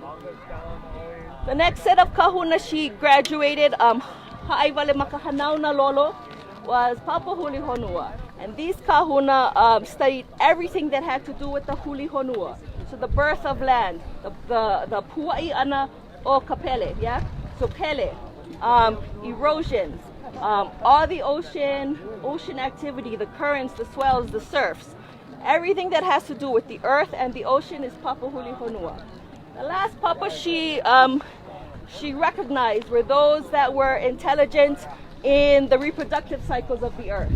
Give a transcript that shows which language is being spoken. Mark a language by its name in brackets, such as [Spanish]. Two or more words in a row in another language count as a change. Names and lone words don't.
[English] The next set of kahuna she graduated, [Hawaiian] Ha'aivale Makahanauna Lolo, [English] was Papahulihonua. And these kahuna studied everything that had to do with the hulihonua. So the birth of land, the [Hawaiian] pua'i'ana o Pele, [English] yeah? So Pele, erosions, all the ocean activity, the currents, the swells, the surfs, everything that has to do with the earth and the ocean is Papahulihonua. The last papa she recognized were those that were intelligent in the reproductive cycles of the earth.